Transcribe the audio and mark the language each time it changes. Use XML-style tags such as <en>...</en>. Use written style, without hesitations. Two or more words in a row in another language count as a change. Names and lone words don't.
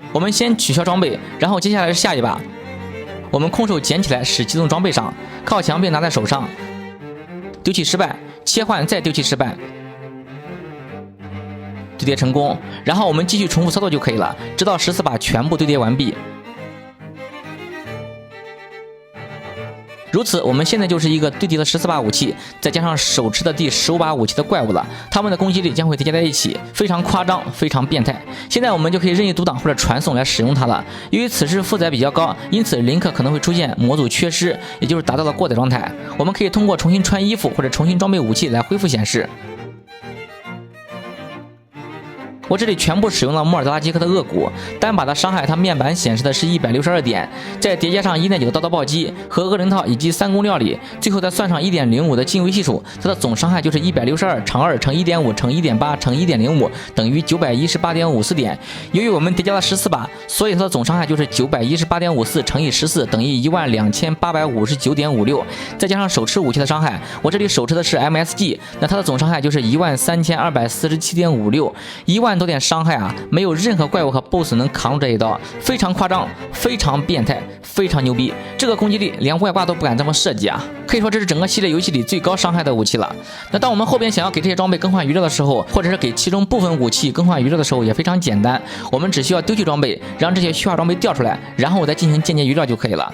<zh>我们先取消装备，然后接下来是下一把。我们空手捡起来，使机动装备上，靠墙并拿在手上，丢弃失败，切换再丢弃失败，堆叠成功。然后我们继续重复操作就可以了，直到14把全部堆叠完畢。如此，我們現在就是一個堆疊了14把武器，再加上手持的第15把武器的怪物了，他們的攻擊力將會疊加在一起，非常誇張，非常變態。現在我們就可以任意讀檔或者傳送來使用它了。由於此時負載比較高，因此林克可能會出現模組缺失，也就是達到了過載狀態。我們可以通過重新穿衣服或者重新裝備武器來恢復顯示。我這裡全部使用了莫爾德拉基克的惡骨，單把的傷害它面板顯示的是162點，再疊加上1.9的刀刀暴擊和惡靈套以及3攻料理，最後再算上1.05的進位係數，它的總傷害就是162乘2乘1.5乘1.8乘1.05等於918.54點。由於我們疊加了14把，所以它的總傷害就是918.54乘以14等於12859.56，再加上手持武器的傷害，我這裡手持的是 MSG， 那它的總傷害就是13247.56， 1萬多點傷害啊，沒有任何怪物和 BOSS 能扛住這一刀，非常誇張，非常變態，非常牛逼。這個攻擊力連外掛都不敢這麼設計啊，可以說這是整個系列遊戲裡最高傷害的武器了。那當我們後邊想要給這些裝備更換餘料的時候，或者是給其中部分武器更換餘料的時候，也非常簡單，我們只需要丟棄裝備，讓這些虛化裝備掉出來，然後再進行間接餘料就可以了。</zh>